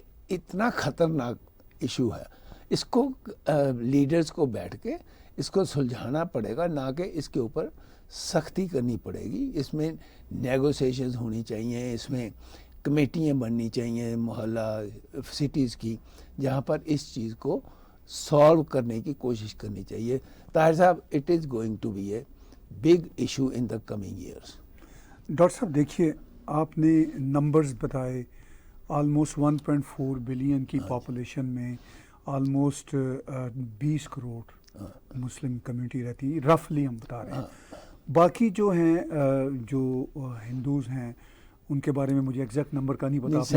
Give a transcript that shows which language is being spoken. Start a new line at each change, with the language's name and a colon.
Urdu: اتنا خطرناک ایشو ہے. اس کو لیڈرز کو بیٹھ کے اس کو سلجھانا پڑے گا, نہ کہ اس کے اوپر سختی کرنی پڑے گی. اس میں نیگوسیشنز ہونی چاہیے, اس میں کمیٹیاں بننی چاہیے محلہ سٹیز کی, جہاں پر اس چیز کو سالو کرنے کی کوشش کرنی چاہیے.
English: طاہر صاحب, it is going to be a big issue in the coming years.
Urdu: Doctor صاحب دیکھیے, آپ نے نمبرز بتائے, آلموسٹ 1.4 بلین کی پاپولیشن میں آلموسٹ 20 کروڑ مسلم کمیونٹی رہتی ہے, رفلی ہم بتا رہے ہیں. باقی جو ہیں جو ہندوز ہیں ان کے بارے میں مجھے ایگزیکٹ نمبر کا نہیں پتا,